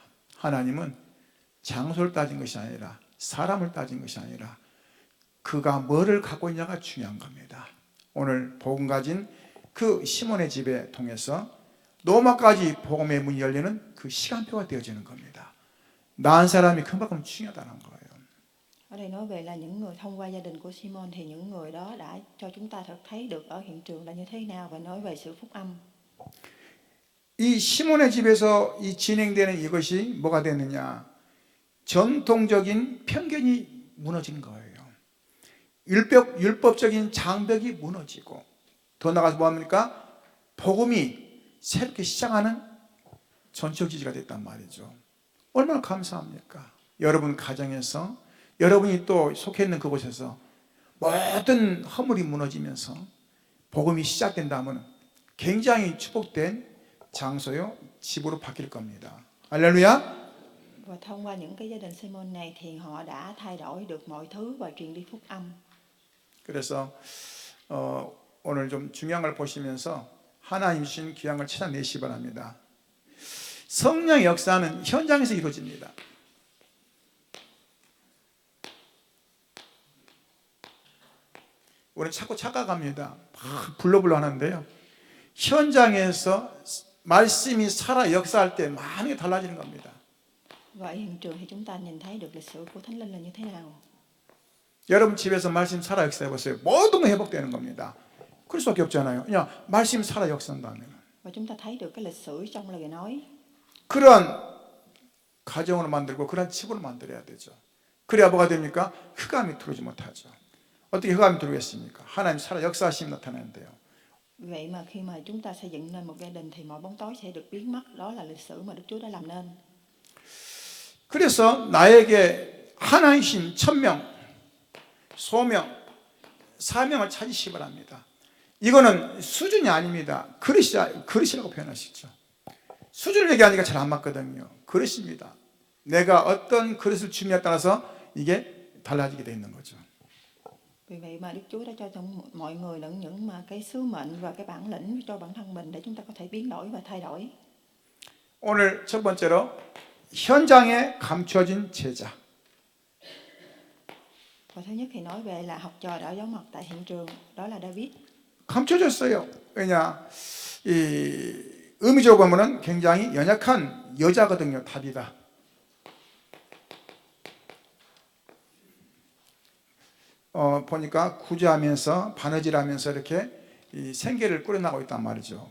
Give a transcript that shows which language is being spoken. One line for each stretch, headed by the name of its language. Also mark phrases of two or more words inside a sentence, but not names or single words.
Korean: 하나님은 장소를 따진 것이 아니라 사람을 따진 것이 아니라 그가 뭐를 갖고 있냐가 중요한 겁니다. 오늘 복음 가진 그 시몬의 집에 통해서 로마까지 복음의 문이 열리는 그 시간표가 되어지는 겁니다. 낳은 사람이 그만큼 중요하다는 거예요.
Vietnamese: Ở đây nói về là những người thông qua gia đình của Simon thì những người đó đã cho chúng ta thấy được ở hiện trường là như thế nào và nói về sự phúc âm.
Korean: 이 시몬의 집에서 진행되는 이것이 뭐가 되느냐? 전통적인 편견이 무너진 거예요. 율법적인 장벽이 무너지고, 더 나가서 뭐합니까? 복음이 새롭게 시작하는 전적 지지가 됐단 말이죠. 얼마나 감사합니까? 여러분 가정에서, 여러분이 또 속해 있는 그곳에서 모든 허물이 무너지면서 복음이 시작된다면 굉장히 축복된 장소요, 집으로 바뀔 겁니다. 할렐루야.
Vietnamese: Và thông qua những cái gia đình Simon này thì họ đã thay đổi được mọi thứ và truyền đi phúc âm.
Korean: 그래서 오늘 좀 중요한 걸 보시면서 하나님 주신 귀한 걸 찾아내시기 바랍니다. 성령의 역사는 현장에서 이루어집니다. 우리는 자꾸 착각합니다. 불러불러 하는데요. 현장에서 말씀이 살아 역사할 때 많이 달라지는 겁니다.
Vietnamese: Và ở hiện trường thì chúng ta nhìn thấy được lịch sử của Thánh Linh là như thế nào.
Korean: 여러분 집에서 말씀 살아 역사해 보세요. 모든 게 회복되는 겁니다. 그럴 수밖에 없잖아요. 그냥 말씀 살아 역사한다면.
Vietnamese: Và chúng ta thấy được cái lịch sử trong lời nói.
Korean: 그런 가정으로 만들고 그런 집으로 만들어야 되죠. 그래야 뭐가 됩니까? 흑암이 들어오지 못하죠. 어떻게 흑암이 들어오겠습니까? 하나님 살아 역사하심이 나타나는데요.
Vietnamese: Vậy mà khi mà chúng ta xây dựng nên một gia đình thì mọi bóng tối sẽ được biến mất. Đó là lịch sử mà Đức Chúa đã làm nên.
Korean: 그래서 나에게 하나이신 천명, 소명, 사명을 찾으시기 바랍니다. 이거는 수준이 아닙니다. 그릇이라고 표현하시죠. 수준을 얘기하니까 잘 안 맞거든요. 그릇입니다. 내가 어떤 그릇을 주냐에 따라서 이게 달라지게 돼 있는 거죠.
Vietnamese: Vì vậy mà Đức Chúa đã cho mọi người những mà cái sứ mệnh và cái bản lĩnh cho bản thân mình để chúng ta có thể biến đổi và thay đổi.
Korean: 오늘 첫 번째로 현장에 감춰진 제자.
Vietnamese: Và thứ nhất thì nói về là học trò đã có mặt tại hiện trường, đó là David.
Korean: 감춰졌어요. 왜냐? 이 의미적으로 보면은 굉장히 연약한 여자거든요. 다비다. 보니까 구제하면서 바느질하면서 이렇게 이 생계를 꾸려나가고 있단 말이죠.